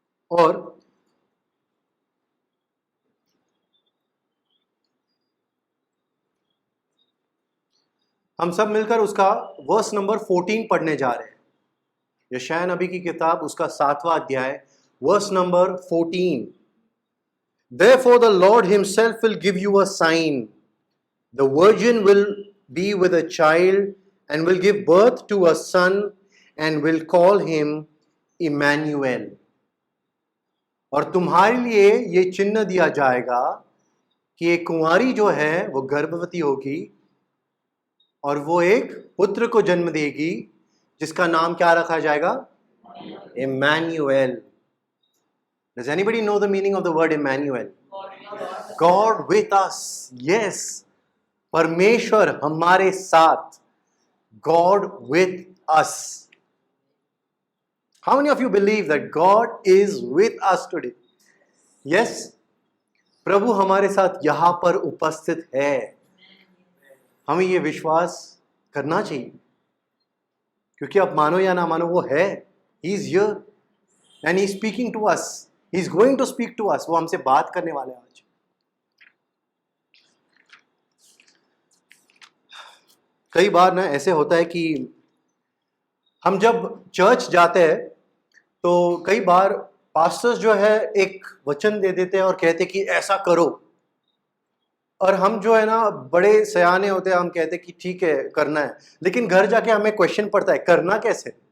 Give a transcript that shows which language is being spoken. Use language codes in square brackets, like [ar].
[hi] और हम सब मिलकर उसका वर्स नंबर 14 पढ़ने जा रहे हैं। यशाया नबी की किताब, उसका 7वां अध्याय, verse number 14। [en] Therefore the Lord himself will give you a sign. The virgin will be with a child and will give birth to a son and will call him Emmanuel. [hi] और तुम्हारे लिए ये चिन्ह दिया जाएगा कि एक कुंवारी जो है वो गर्भवती होगी और वो एक पुत्र को जन्म देगी जिसका नाम क्या रखा जाएगा? [en] Emmanuel. Does anybody know the meaning of the word Emmanuel? God with us. Yes. [hi] परमेश्वर हमारे साथ. [en] God with us. How many of you believe that God is with us today? Yes. [hi] प्रभु हमारे साथ यहां पर उपस्थित है। हमें ये विश्वास करना चाहिए, क्योंकि आप मानो या ना मानो वो है। [en] He is here and he is speaking to us. He is going to speak to us. [hi] वो हमसे बात करने वाले हैं आज। कई बार ना ऐसे होता है कि हम जब चर्च जाते हैं तो कई बार पास्टर्स जो है एक वचन दे देते हैं और कहते हैं कि ऐसा करो, और हम जो है ना बड़े सयाने होते हैं, हम कहते हैं कि ठीक है करना है, लेकिन घर जाके हमें क्वेश्चन पड़ता है करना कैसे।